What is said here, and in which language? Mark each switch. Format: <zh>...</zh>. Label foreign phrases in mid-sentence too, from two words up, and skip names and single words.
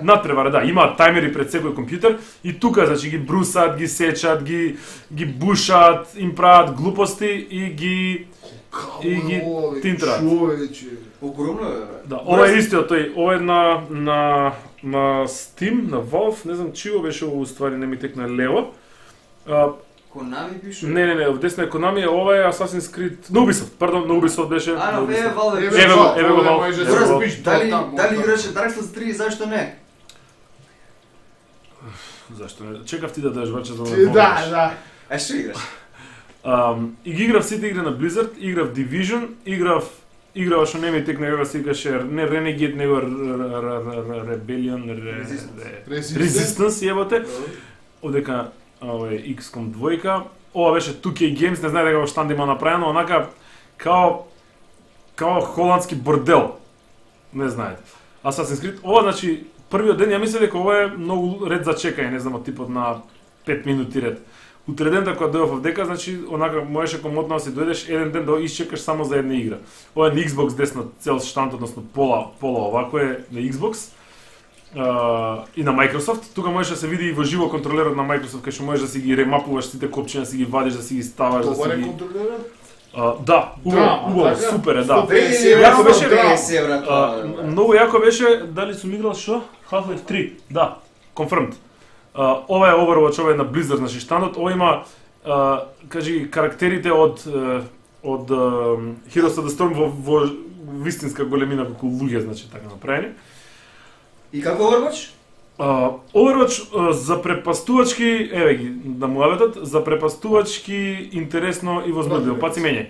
<mk>надпреваре, да, имаат тајмери пред секој компјутер и тука значи ги брусат, ги сечат, ги бушат, им прават глупости и ги тинтрат. Човече. Огромно е, бе. Да, ова е истиот тој, ова е на Steam, на Valve, не знам чио беше ово уствари, не ми текна лево. Konami пише. Не, в десна е Konami, ова е Assassin's Creed, на Ubisoft, пардон, на Ubisoft беше. А, на на Ubisoft. Valve. Еве го, Valve. Може Еве да го. се Добре, спиш дали таму, дали таму. играше Dark Souls 3, зашто не? Зашто не? Чекав ти да дадеш ваче за Да. А што играш? И ги играв сите игри на Blizzard, играв Division, играв што не ми текна игра се викаше не Renegade, него Rebellion, Resistance јебате. Одека XCOM 2. Ова беше 2K Games, не знае дека во штанд има направено, онака као холандски бордел. Не знаете. Assassin's Creed, ова значи првиот ден ја мислев дека ова е многу ред за чекање, не знам, од типот на 5 минути ред. Утредента кога дојдов овдека, значи онака можеше комотно да си дојдеш еден ден да исчекаш само за една игра. Ова е на Xbox десна цел штанд, односно пола овако е на Xbox. и на Microsoft, тука можеш да се види и во живо контролерот на Microsoft, кај што можеш да си ги ремапуваш сите копчиња, да си ги вадиш, да си ги ставаш, да си Добар е ги... контролерот? Да, убаво, супер е, да. 150 Јако беше, 150 евра. многу јако беше, дали сум играл што? Half-Life 3, да, confirmed. Ова е Overwatch, ова е на Blizzard, значи штандот, ова има, кажи, карактерите од Heroes of the Storm во вистинска големина, како луѓе, значи, така направени. И како Overwatch? Overwatch запрепастувачки, еве ги, да му аветат, запрепастувачки, интересно и возбудливо, паци мење.</mk>